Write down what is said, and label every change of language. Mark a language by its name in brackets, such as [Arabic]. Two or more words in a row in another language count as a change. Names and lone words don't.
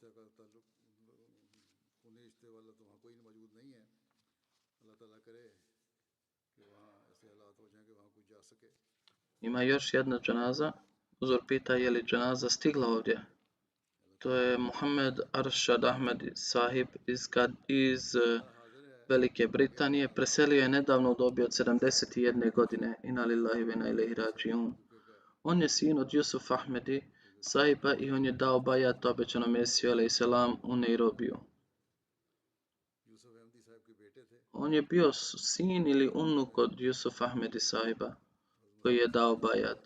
[Bosnian] Ima još jedna dženaza. Uzor pita je li dženaza stigla ovdje. To je Muhammed Arshad Ahmed sahib iz Velike Britanije. Preselio je nedavno u dobi od 71 godine. [Arabic] إنا لله وإنا إليه راجعون. [Bosnian] On je sin od Jusuf Ahmedi sahiba i on je dao bajat obećanom Mesiju alejsalam u Nairobiju. On je bio sin ili unuk od Jusuf Ahmedi sahiba koji je dao bajat.